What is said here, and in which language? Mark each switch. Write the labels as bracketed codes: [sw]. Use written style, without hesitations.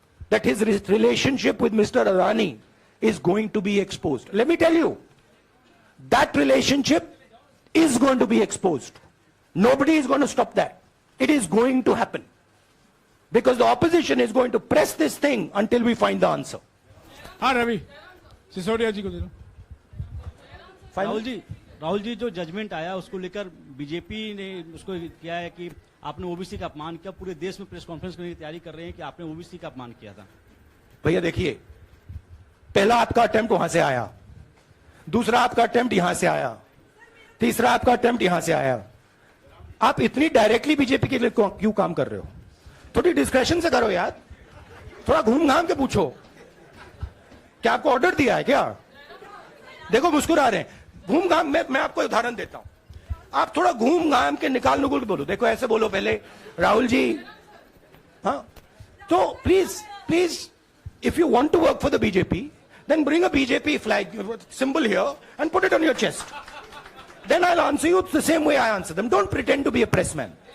[en] That his relationship with Mr. Adani is going to be exposed. Let me tell you, that relationship is going to be exposed. Nobody is going to stop that. It is going to happen. Because the opposition is going to press this thing until we find the answer. [hi] हाँ रवि सिसोदिया जी को दे दो. राहुल जी जो judgement आया उसको लेकर BJP ने उसको किया है कि आपने ओबीसी का अपमान किया. पूरे देश में प्रेस कॉन्फ्रेंस करने की तैयारी कर रहे हैं कि आपने ओबीसी का अपमान किया था. भैया देखिए, पहला आपका अटेम्प्ट वहां से आया, दूसरा आपका अटेम्प्ट यहां से आया, तीसरा आपका अटेम्प्ट यहां से आया. आप इतनी डायरेक्टली बीजेपी के लिए क्यों काम कर रहे हो? थोड़ी डिस्क्रेशन से करो यार. थोड़ा घूम घाम के पूछो. क्या आपको ऑर्डर दिया है क्या? देखो मुस्कुरा रहे हैं. घूम घाम मैं आपको उदाहरण देता हूं. आप थोड़ा घूम घाम के निकाल नुकुल के बोलो. देखो ऐसे बोलो पहले, राहुल जी. हाँ, तो please [en] if you want to work for the BJP, then bring a BJP flag symbol here and put it on your chest. Then I'll answer you the same way I answer them. Don't pretend to be a pressman.